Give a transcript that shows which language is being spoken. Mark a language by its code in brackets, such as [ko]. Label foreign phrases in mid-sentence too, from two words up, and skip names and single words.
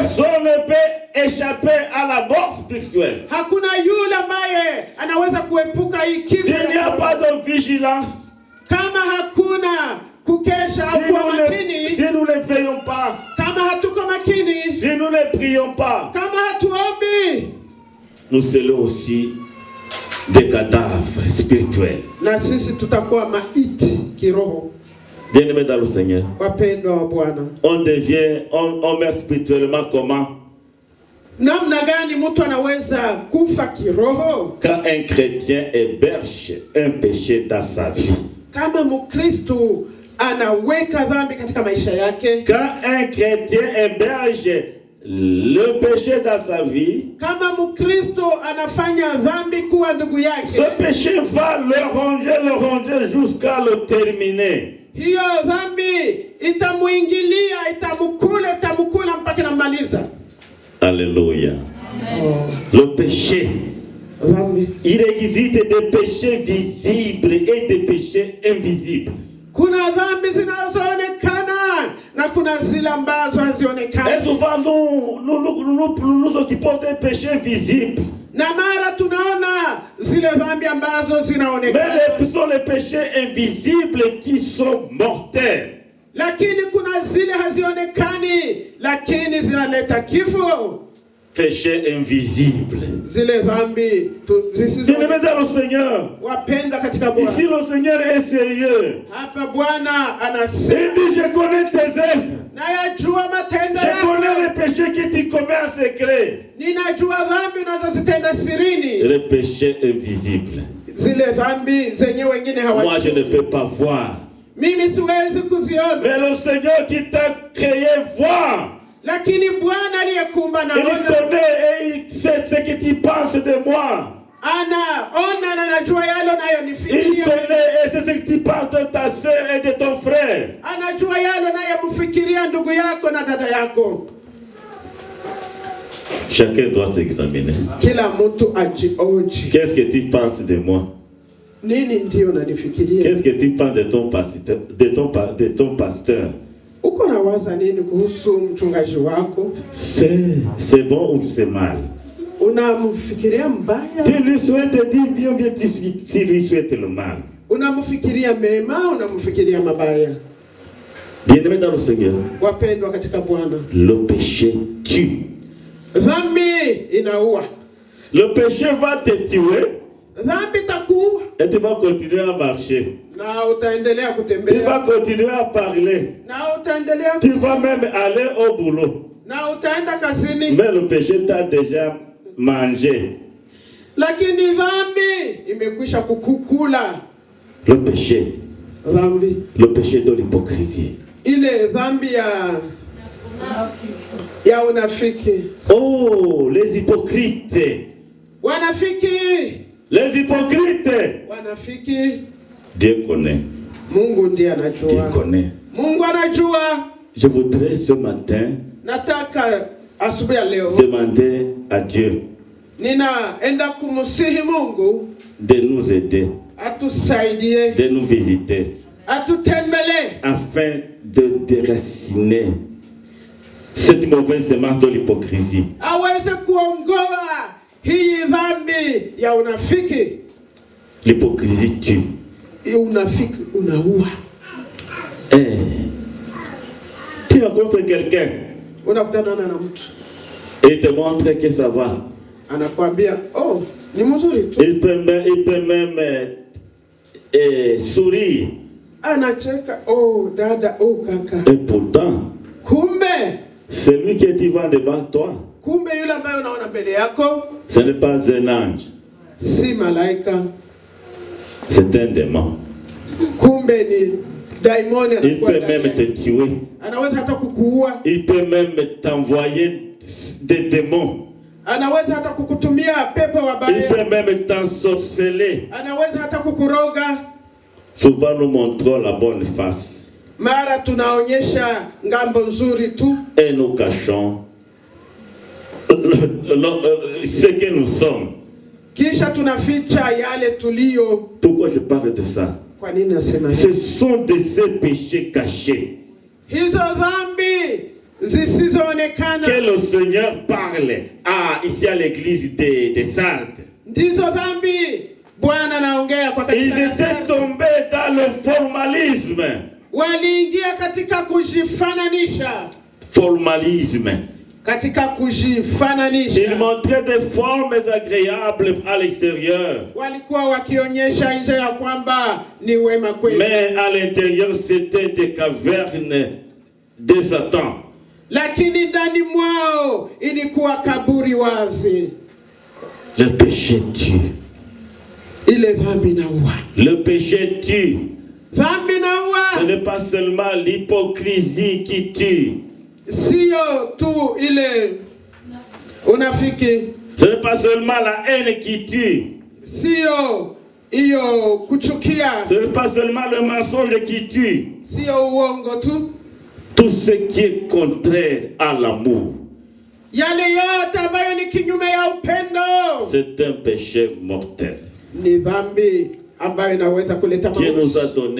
[fr] Personne ne peut échapper à la mort spirituelle. [sw] Hakuna yule ambaye anaweza kuepuka hii kifo. [fr] S'il n'y a pas de vigilance, [sw] Kama hakuna kukesha au kuwa makini, [fr] si nous ne veillons pas, [sw] kama hatuko makini, [fr] si nous ne prions pas, [sw] kama hatuombi, [fr] nous serons aussi des cadavres spirituels. [sw] na sisi tutakuwa maiti kiroho. [fr] Bien-aimés dans le Seigneur, [sw] Wapendwa wa Bwana, [fr] on meurt spirituellement comment? [sw] namna gani mtu anaweza kufa kiroho? [fr] Quand un chrétien héberge un péché dans sa vie. [sw] Kama Mkristo anaweka dhambi katika maisha yake. [fr] Quand un chrétien héberge le péché dans sa vie, [sw] Kama Mkristo anafanya dhambi kuwa ndugu yake, [fr] ce péché va le ronger jusqu'à le terminer. [sw] hiyo dhambi itamuingilia, itamkula mpaka namaliza. [fr] Alléluia. Le péché, [sw] Dhambi. [fr] il existe des péchés visibles et des péchés invisibles. [sw] Kuna dhambi zinazoonekana na kuna zile ambazo [fr] Et [sw] hazionekani. [fr] souvent nous occupons des péchés visibles. [sw] Na mara tunaona zile dhambi ambazo [fr] Mais [sw] zinaonekana. [fr] ce sont les péchés invisibles qui sont mortels. [sw] Lakini kuna zile hazionekani lakini zinaleta kifo. [fr] Péchés invisibles. [sw] Zile dhambi [fr] Bien-aimés dans le Seigneur, [sw] wapenda katika Bwana. [fr] ici le Seigneur est sérieux. [sw] Hapa Bwana [fr] Il [sw] anasema, [fr] dit, je connais tes œuvres. [sw] nayajua matendo [fr] Je connais [sw] yako. [fr] les péchés que tu commets en secret. [sw] Ninajua dhambi unazozitenda sirini. [fr] Les péchés invisibles. [sw] Zile dhambi zenye wengine [fr] Moi, je ne [sw] hawajui. [fr] peux pas voir. [sw] Mimi siwezi kuziona. [fr] Mais le Seigneur qui t'a créé voit. [sw] Lakini Bwana aliyekuumba [fr] Il [sw] naona. [fr] connaît et il sait ce que tu penses de moi. [sw] Anaona na anajua yale [fr] Il [sw] unayonifikiria. [fr] connaît et c'est ce que tu penses de ta soeur et de ton frère. [sw] Anajua yale unayomfikiria ndugu yako na dada yako. [fr] Chacun doit s'examiner. [sw] Kila mtu ajioji. [fr] Qu'est-ce que tu penses de moi? [sw] Nini ndio unanifikiria? [fr] Qu'est-ce que tu penses de ton pasteur? De ton pasteur? [sw] Uko nawaza nini kuhusu mchungaji wako? [fr] C'est bon ou c'est mal? [sw] Unamfikiria mbaya? [fr] Tu lui souhaites dire bien, bien tu lui souhaites le mal. [sw] Unamfikiria mema, unamfikiria mabaya? [fr] Bien-aimé dans le Seigneur, [sw] Wapendwa katika Bwana, [fr] le péché tue. [sw] dhambi inaua. [fr] Le péché va te tuer [sw] Dhambi takuua [fr] et tu vas continuer à marcher. [sw] na utaendelea [fr] Tu [sw] kutembea [fr] vas continuer à parler. [sw] na utaendelea [fr] Tu vas même aller au boulot. [sw] na utaenda kazini. [fr] Mais le péché t'a déjà mangé. [sw] Lakini dhambi imekwisha kukukula. [fr] Le péché. [sw] Dhambi [fr] Le péché de l'hypocrisie. [sw] ile dhambi ya unafiki. [fr] Oh, les hypocrites. [sw] Wanafiki, [fr] Les hypocrites. [sw] wanafiki. [fr] Dieu connaît. [sw] Mungu ndiye [fr] Dieu [sw] anajua. [fr] connaît. [sw] Mungu anajua. [fr] Je voudrais ce matin [sw] Nataka asubuhi ya leo [fr] demander à Dieu [sw] ninaenda kumsihi Mungu [fr] de nous aider, [sw] atusaidie, [fr] de nous visiter, [sw] atutembelee [fr] afin de déraciner cette mauvaise semence de l'hypocrisie. [sw] aweze kuongoa hii dhambi ya unafiki. [fr] L'hypocrisie tue. [sw] Unafiki unaua. [fr] Tu rencontres quelqu'un [sw] Unakutana na mtu [fr] et il te montre que ça va. [sw] anakuambia oh, ni mzuri tu, [fr] Il peut même sourire. [sw] anacheka oh dada, oh kaka. [fr] Et pourtant, [sw] Kumbe [fr] celui qui est devant devant toi, [sw] kumbe yule ambaye unaona mbele yako [fr] ce n'est pas un ange, [sw] si malaika, [fr] c'est un démon. [sw] kumbe ni daimoni. [fr] Il peut même te tuer. [sw] Anaweza hata kukuua, [fr] Il peut même t'envoyer des démons. [sw] anaweza hata kukutumia pepo [fr] Il [sw] wabaya, [fr] peut même t'ensorceler. [sw] anaweza hata kukuroga. [fr] Souvent nous montrons la bonne face [sw] Mara tunaonyesha ngambo nzuri tu [fr] et nous cachons ce que nous sommes. [sw] kisha tunaficha yale tulio. [fr] Pourquoi je parle de ça? [sw] Kwa nini nasema [fr] Ce [sw] hivi? [fr] sont de ces péchés cachés [sw] Hizo dhambi zisizoonekana [fr] que le Seigneur parle ici à l'église de Sardes. [sw] ndizo dhambi Bwana anaongea kwa [fr] Ils [sw] kanisa la [fr] étaient [sw] Sardi. [fr] tombés dans le formalisme. [sw] Waliingia katika kujifananisha, [fr] Formalisme. [sw] katika [fr] Ils [sw] kujifananisha. [fr] montraient des formes agréables à l'extérieur. [sw] Walikuwa wakionyesha nje ya kwamba ni wema kweli, [fr] Mais à l'intérieur, c'était des cavernes de Satan. [sw] lakini ndani mwao ilikuwa kaburi wazi. [fr] Le péché tue. [sw] Ile dhambi inaua, [fr] Le péché tue. [sw] dhambi [fr] Ce [sw] inaua. [fr] n'est pas seulement l'hypocrisie qui tue. [sw] Sio tu ile unafiki, [fr] Ce n'est pas seulement la haine qui tue. [sw] sio hiyo kuchukia, [fr] Ce n'est pas seulement le mensonge qui tue. [sw] sio uongo tu. [fr] Tout ce qui est contraire à l'amour, [sw] Yale yote ambayo ni kinyume ya upendo [fr] c'est un péché mortel. [sw] ni dhambi ambayo inaweza kuleta [fr] Dieu nous a